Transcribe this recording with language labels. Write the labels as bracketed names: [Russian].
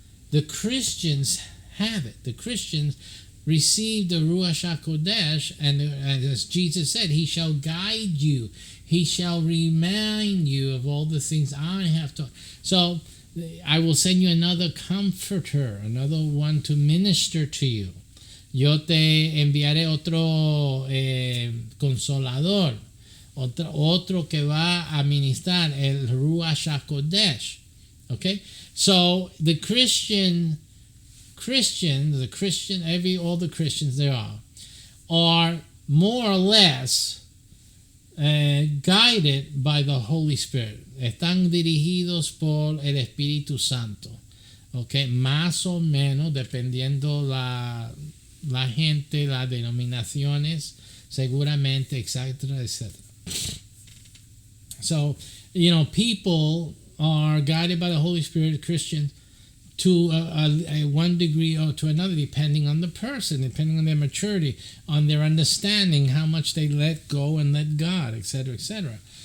[English] The Christians have it. The Christians receive the Ruach HaKodesh, and as Jesus said, he shall guide you. He shall remind you of all the things I have taught. So I will send you another comforter, another one to minister to you. [Spanish] Yo te enviaré otro consolador. Otro que va a ministrar, el Ruach HaKodesh. Okay? [English] So the Christians, all the Christians there are more or less guided by the Holy Spirit. [Spanish] Están dirigidos por el Espíritu Santo. Okay? Más o menos, dependiendo la gente, las denominaciones, seguramente, etcétera, etcétera. [English] So, people are guided by the Holy Spirit, Christians, to a one degree or to another, depending on the person, depending on their maturity, on their understanding, how much they let go and let God, etc., etc.